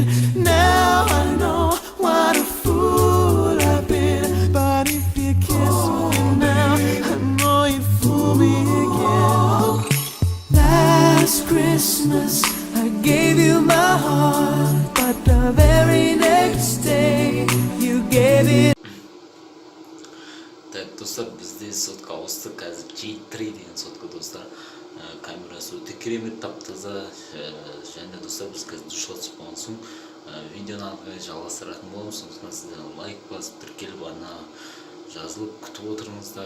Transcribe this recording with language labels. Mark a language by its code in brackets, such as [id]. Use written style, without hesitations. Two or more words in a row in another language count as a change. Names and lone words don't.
[en] Now I know what a fool I've been, but if you kiss me now, I know you fool me again. Last Christmas I gave you my heart, but the very next day you gave it. [kk] Достар, бізде сотқа ауысты, қазір G3 деген сотқа достар. Камерасы өте керемет, тап-таза. Және достар, біз қазір душқа түсіп болған соң видеоны алға жалғастыратын боламыз. Сондықтан сіздер лайк басып, тіркеліп, ана жазылып күтіп отырыңыздар.